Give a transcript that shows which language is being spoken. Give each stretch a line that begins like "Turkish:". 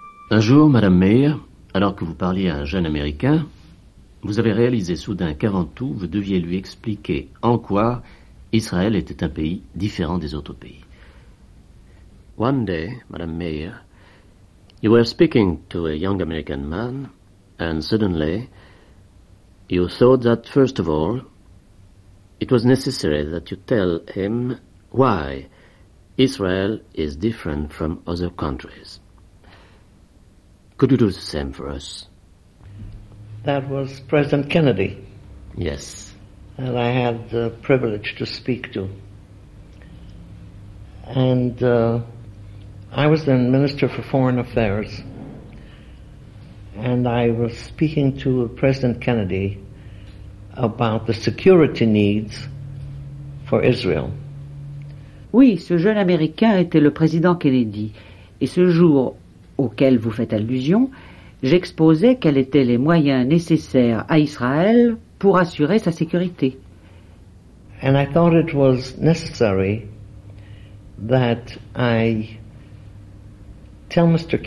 French: Un jour, Madame Meir, alors que vous parliez à un jeune Américain, vous avez réalisé soudain qu'avant tout, vous deviez lui expliquer en quoi Israël était un pays différent des autres pays.
English: One day, Madame Meir, you were speaking to a young American man, and suddenly, you thought that first of all, it was necessary that you tell him why Israel is different from other countries. Could you do the same for us? That was President Kennedy. Yes. That I had the privilege to speak to. And I was then Minister for Foreign Affairs. And I was speaking to President Kennedy about the security needs for Israel.
French: Oui, ce jeune Américain était le président Kennedy. Et ce jour auquel vous faites allusion, j'exposais quels étaient les moyens nécessaires à Israël pour assurer sa sécurité.
English: And I thought it was necessary that I tell Mr.